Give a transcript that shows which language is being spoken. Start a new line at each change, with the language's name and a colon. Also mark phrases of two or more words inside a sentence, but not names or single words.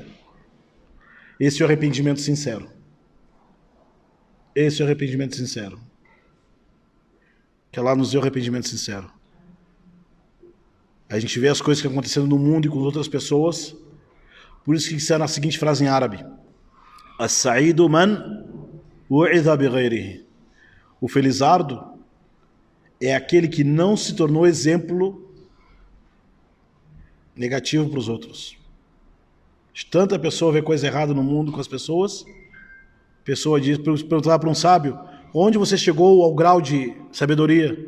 Portuguese: Esse é o arrependimento sincero. Esse é o arrependimento sincero. Que Allah nos dê o arrependimento sincero. A gente vê as coisas que estão acontecendo no mundo e com outras pessoas. Por isso que disseram a seguinte frase em árabe:
Arabic: السعيد من وعظ بغيره.
Portuguese: O felizardo é aquele que não se tornou exemplo negativo para os outros. Tanta pessoa vê coisa errada no mundo com as pessoas. A pessoa diz, perguntar para um sábio: onde você chegou ao grau de sabedoria?